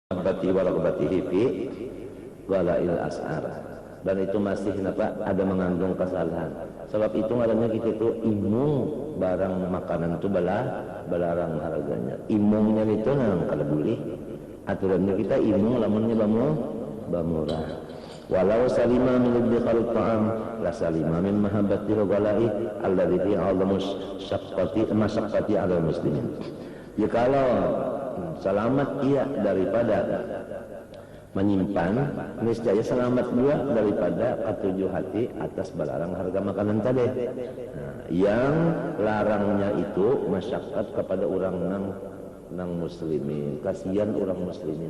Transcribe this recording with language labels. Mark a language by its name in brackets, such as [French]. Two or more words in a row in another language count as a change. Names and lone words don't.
[Arabic] محبة ورغبته في غلاء الأسعار. [Indonesian] Dan itu masih ada mengandung kesalahan. [Banjar] Sebab itu ngarannya kita itu imung barang makanan itu belarang harganya. Imungnya itu nang kada boleh. Aturannya kita imung lamunnya bamurah. [Arabic] ولو سلم من إدخال الطعام لا سلم من محبة الغلاء الذي في عظم مشقة على المسلمين. [Banjar] Jikalau selamat ia daripada menyimpan, niscaya selamat juga daripada ketujuh hati atas belarang harga makanan tadi. Nah, yang larangnya itu masyaqqat kepada orang nang muslimin, kasihan orang muslimin.